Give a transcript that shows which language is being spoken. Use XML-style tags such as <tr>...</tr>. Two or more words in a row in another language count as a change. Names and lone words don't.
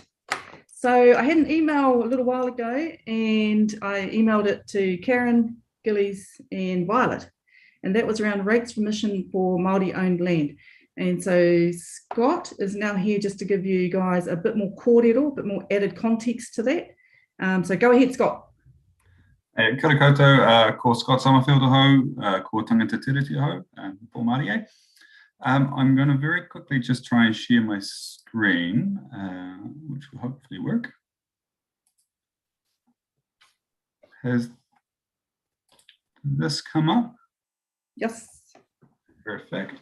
<en>So I had an email a little while ago, and I emailed it to Karen, Gillies, and Violet. And that was around rates remission for Māori owned land. And so Scott is now here just to give you guys a bit more kōrero, a bit more added context to that. So go ahead, Scott.</en> <mi>Kia ora koutou, ko Scott Summerfield aho, ko tangata tiriti aho, po Māori.</mi> <en>I'm going to very quickly just try and share my screen, which will hopefully work. Has this come up? Yes. Perfect.</en>